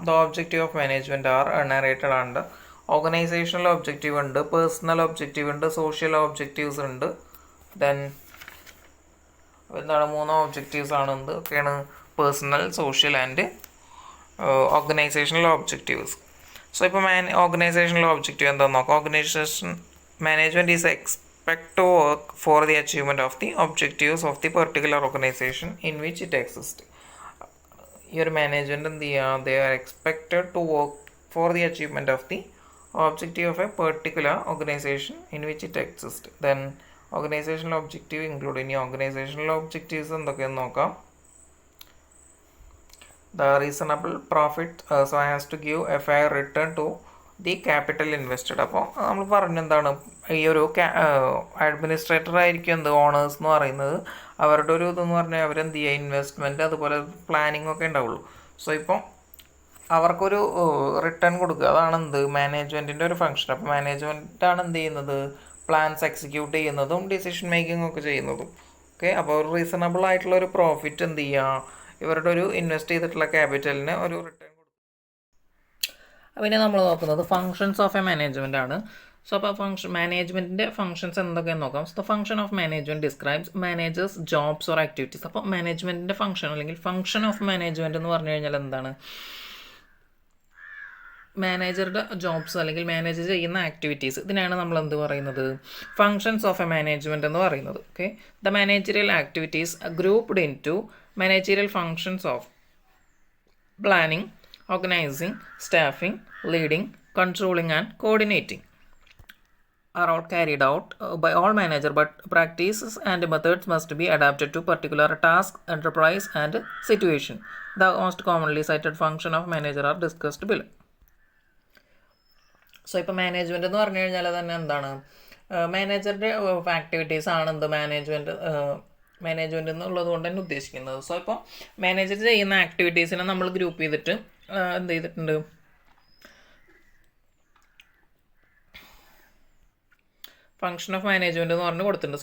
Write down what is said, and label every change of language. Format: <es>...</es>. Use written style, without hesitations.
<en>the objective of management are narrated</en> <ml>ആണ്. Organisational objective ഉണ്ട്, personal objective ഉണ്ട്, social objectives ഉണ്ട്. ദെൻ എന്താണ് 3 ഒബ്ജക്റ്റീവ്സ് ആണ്. എന്തൊക്കെയാണ്? Personal, social and organisational objectives. So ഇപ്പോൾ ഓർഗനൈസേഷണൽ ഒബ്ജക്റ്റീവ് എന്താണെന്ന് നോക്കാം.</ml> <en>Organization management is expect to work for the achievement of the objectives of the particular organization in which it exists.</en> <ml>ഈ ഒരു management എന്ത് ചെയ്യുക,</ml> <en>they are expected to work for the achievement of the objective of a particular organization in which it exists. Then organizational objective include</en> <ml>ഇനി organizational objectives എന്തൊക്കെയെന്ന് നോക്കാം.</ml> <en>The reasonable profit so as to give a fair return to the capital invested.</en> <ml>അപ്പോൾ നമ്മൾ പറഞ്ഞെന്താണ്, ഈ ഒരു administrator ആയിരിക്കും എന്ത് owners എന്ന് പറയുന്നത്. അവരുടെ ഒരു ഇതെന്ന് പറഞ്ഞാൽ അവരെന്ത് ചെയ്യുക, ഇൻവെസ്റ്റ്മെൻറ്റ് അതുപോലെ പ്ലാനിങ് ഒക്കെ ഉണ്ടാവുള്ളൂ. സോ ഇപ്പോൾ അവർക്കൊരു റിട്ടേൺ കൊടുക്കുക, അതാണ് എന്ത് മാനേജ്മെൻറ്റിൻ്റെ ഒരു ഫംഗ്ഷൻ. അപ്പോൾ മാനേജ്മെൻറ്റാണ് എന്ത് ചെയ്യുന്നത്, പ്ലാൻസ് എക്സിക്യൂട്ട് ചെയ്യുന്നതും ഡിസിഷൻ മേക്കിംഗ് ഒക്കെ ചെയ്യുന്നതും. ഓക്കെ, അപ്പോൾ ഒരു റീസണബിൾ ആയിട്ടുള്ള ഒരു പ്രോഫിറ്റ് എന്ത് ചെയ്യുക, ഇവരുടെ ഒരു ഇൻവെസ്റ്റ് ചെയ്തിട്ടുള്ള ക്യാപിറ്റലിന് ഒരു റിട്ടേൺ. പിന്നെ നമ്മൾ നോക്കുന്നത് ഫങ്ഷൻസ് ഓഫ് എ മാനേജ്മെൻ്റ് ആണ്. സോ അപ്പോൾ മാനേജ്മെൻറ്റിൻ്റെ ഫങ്ഷൻസ് എന്തൊക്കെയെന്ന് നോക്കാം.</ml> <en>So the function of management describes managers jobs or activities.</en> <ml>അപ്പോൾ മാനേജ്മെൻറ്റിൻ്റെ ഫങ്ഷൻ അല്ലെങ്കിൽ ഫങ്ഷൻ ഓഫ് മാനേജ്മെൻറ്റ് എന്ന് പറഞ്ഞു കഴിഞ്ഞാൽ എന്താണ്, മാനേജറുടെ ജോബ്സ് അല്ലെങ്കിൽ മാനേജർ ചെയ്യുന്ന ആക്ടിവിറ്റീസ്, ഇതിനാണ് നമ്മൾ എന്ത് പറയുന്നത്, ഫങ്ഷൻസ് ഓഫ് എ മാനേജ്മെൻറ്റ് എന്ന് പറയുന്നത്.</ml> <en>Okay, the managerial activities grouped into managerial functions of planning, organizing, staffing, leading, controlling and coordinating are all carried out by all managers, but practices and methods must be adapted to particular task, enterprise and situation. The most commonly cited function of manager are discussed below.</en> <ml>So ഇപ്പോൾ management എന്ന് പറഞ്ഞു കഴിഞ്ഞാൽ തന്നെ എന്താണ്, മാനേജറുടെ activities ആണ് എന്ത് management എന്നുള്ളത് കൊണ്ട് തന്നെ ഉദ്ദേശിക്കുന്നത്. സോ ഇപ്പോൾ മാനേജർ ചെയ്യുന്ന ആക്ടിവിറ്റീസിനെ നമ്മൾ ഗ്രൂപ്പ് ചെയ്തിട്ട് എന്ത് ചെയ്തിട്ടുണ്ട്, ഫങ്ഷൻ ഓഫ് മാനേജ്മെൻറ്റ് എന്ന് പറഞ്ഞ് കൊടുത്തിട്ടുണ്ട്.</ml>